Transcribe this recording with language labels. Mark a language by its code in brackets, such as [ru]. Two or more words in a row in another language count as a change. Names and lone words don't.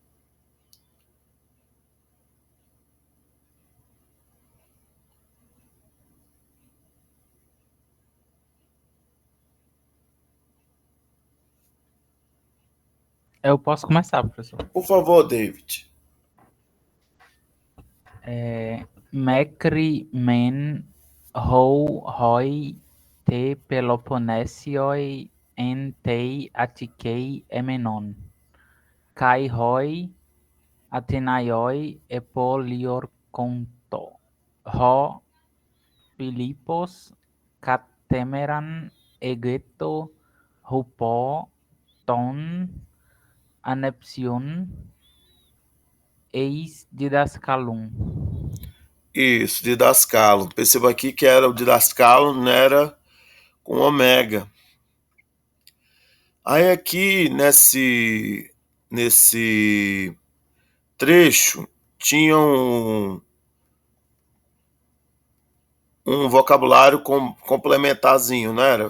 [pt] Eu posso começar, professor. Por favor, David. [el] Μέχρι μὲν οἵ τε Πελοποννήσιοι ἐν τῇ Ἀττικῇ ἔμενον. Καὶ οἱ Ἀθηναῖοι ἐπολιορκοῦντο. Ὁ Φίλιππος καθημέραν ἤγετο ὑπὸ τῶν ἀνεψιῶν εἰς διδασκάλων. [pt] Isso, didascalo. Perceba aqui que era o didascalo, não era com ômega. Aí aqui nesse trecho tinha um vocabulário complementarzinho, não era?